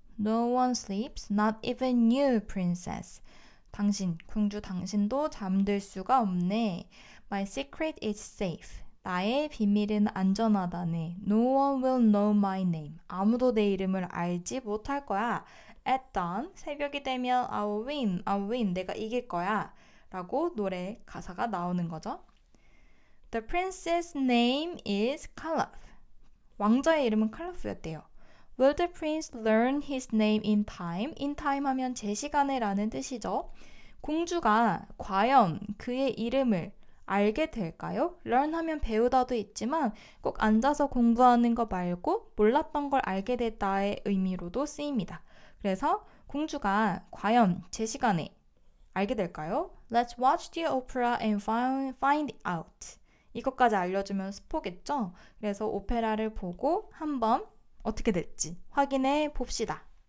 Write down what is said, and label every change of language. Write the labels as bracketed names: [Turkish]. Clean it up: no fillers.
[English] No one sleeps. Not even you, princess. [Korean] 공주 당신도 잠들 수가 없네. [English] My secret is safe. [Korean] 나의 비밀은 안전하다네. [English] No one will know my name. [Korean] 아무도 내 이름을 알지 못할 거야. [English] At dawn, [Korean] 새벽이 되면 [English] I'll win. [Korean] 내가 이길 거야. 라고 노래 가사가 나오는 거죠. [English] The prince's name is Caliph. [Korean] 왕자의 이름은 칼라프였대요. [English] Will the prince learn his name in time? In time [Korean] 하면 제 시간에 라는 뜻이죠. 공주가 과연 그의 이름을 알게 될까요? learn 하면 배우다도 있지만 꼭 앉아서 공부하는 거 말고 몰랐던 걸 알게 됐다의 의미로도 쓰입니다. 그래서 공주가 과연 제 시간에 알게 될까요? [English] Let's watch the opera and find out. [Korean] 이것까지 알려주면 스포겠죠? 그래서 오페라를 보고 한번 어떻게 될지 확인해 봅시다.